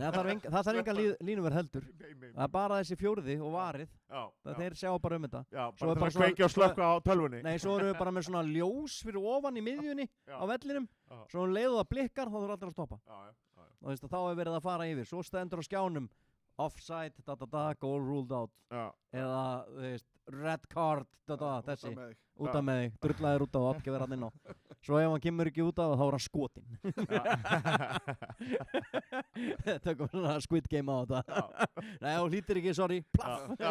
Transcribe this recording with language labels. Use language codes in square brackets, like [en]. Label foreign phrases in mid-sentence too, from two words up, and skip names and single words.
[is] það þarf enga línuverð heldur það er bara þessi fjórði og varið þeir sjá bara þetta bara það að kveikja og slökka á tölvunni nei, svo erum við bara með svona ljós fyrir ofan í miðjunni á vellinum svo leiðu það blikkar þá þurfa allir að stoppa og þá er verið að fara yfir svo stendur á skjánum [en] offside, goal ruled out [is] eða, þú veist, [en] red card [is] þessi, út af með þig drullaðir út af og gefur hann inn á svo ef hann kemur ekki út af þá er hann skotinn tökum svona Squid Game á þetta nei, hún hlýtir ekki, sorry plaff